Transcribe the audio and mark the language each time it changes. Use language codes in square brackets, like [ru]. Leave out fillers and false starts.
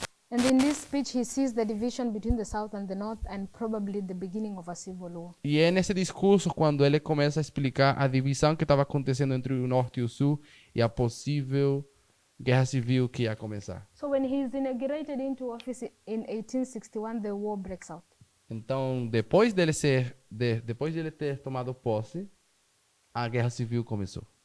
[en] And in this speech, he sees the division between the South and the North and probably the beginning of a civil war. [pt] E é nesse discurso quando ele começa a explicar a divisão que estava acontecendo entre o Norte e o Sul e a possível guerra civil que ia começar. [en] So when he is inaugurated into office in 1861, the war breaks out. [pt] Então, depois dele ter tomado posse, a guerra civil começou.